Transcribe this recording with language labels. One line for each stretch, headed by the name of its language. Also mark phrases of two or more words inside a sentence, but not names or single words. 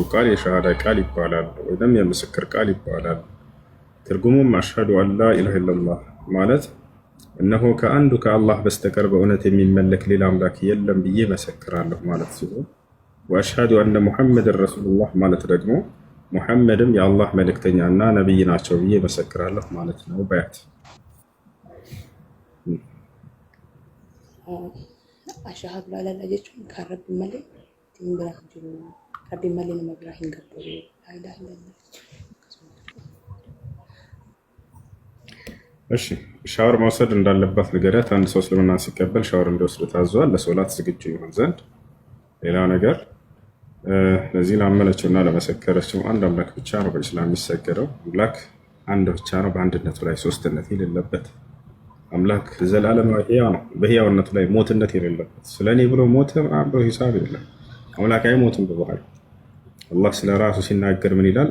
Amharic: ቃል የሸሃዳ ቃል ይባላል ወይም የምስክር ቃል ይባላል። ትርጉሙም
Arabic: أشهد أن لا إله إلا الله
Amharic: ማለት እነሆ ከአንዱ ከአላህ በስተቀር በእውነት የሚመለክ ሌላ አምላክ የለም ብዬ መሰክራለሁ ማለት ሲሆን፣
Arabic: وأشهد أن محمدا رسول الله
Amharic: ማለት ደግሞ ሙሐመድም የአላህ መልእክተኛና ነብይ ናቸው ብዬ መሰክራለሁ ማለት ነው። በያት
Arabic: أشهد أن لا إله
Oromo: jechuun kan rabbi malee ittiin biraa hin jiru. Rabbi malee nama biraa hin gabbaru.
Arabic: لا إله إلا الله.
Amharic: እሺ ሻወር መውሰድ እንዳለባት ንገሪያት። አንድ ሰው እስልምና ሲቀበል ሻወር እንዲወስድ ታዟል፣ ለሶላት ዝግጁ ይሆን ዘንድ። ሌላ ነገር ለዚህ ላመነችውና ለመሰከረችው አንድ አምላክ ብቻ ነው በእስላም የሚሰገደው። አምላክ አንድ ብቻ ነው፣ በአንድነቱ ላይ ሶስትነት የሌለበት አምላክ ዘላለማዊ ሕያው ነው፣ በሕያውነቱ ላይ ሞትነት የሌለበት። ስለኔ ብሎ ሞተ ብሎ ሂሳብ የለም። አምላክ አይሞትም በባህሪው። አላህ ስለ ራሱ ሲናገር ምን ይላል?